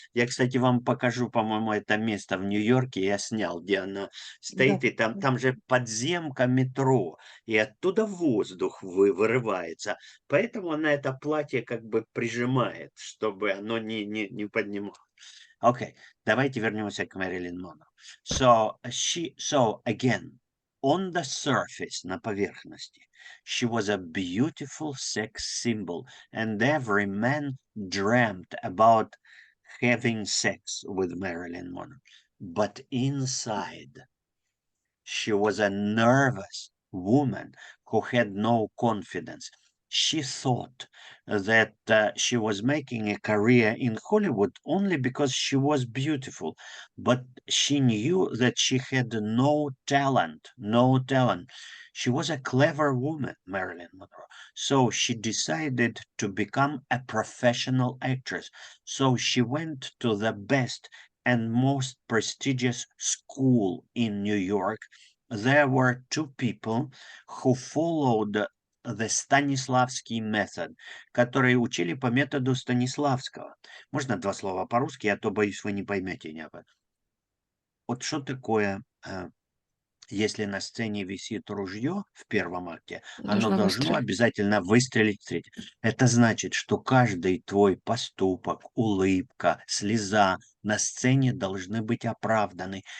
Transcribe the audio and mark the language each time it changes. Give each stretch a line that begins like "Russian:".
Russian: Я, кстати, вам покажу, по-моему, это место в Нью-Йорке, я снял, где она стоит, и там же подземка метро, и оттуда воздух вырывается. Поэтому она это платье как бы прижимает, чтобы оно не поднималось. Окей, давайте вернемся к Мэрилин Монро.
English: So again, on the surface,
Russian: на поверхности,
English: she was a beautiful sex symbol, and every man dreamt about having sex with Marilyn Monroe. But inside, she was a nervous woman who had no confidence. She thought that she was making a career in Hollywood only because she was beautiful, but she knew that she had no talent, no talent. She was a clever woman, Marilyn Monroe. So she decided to become a professional actress. So she went to the best and most prestigious school in New York. There were two people who followed the Stanislavski method,
Russian: которые учили по методу Станиславского. Можно два слова по-русски, а то, боюсь, вы не поймете меня. Вот что такое, если на сцене висит ружье в первом акте, оно должно обязательно выстрелить в третьем. Это значит, что каждый твой поступок, улыбка, слеза на сцене должны быть оправданы.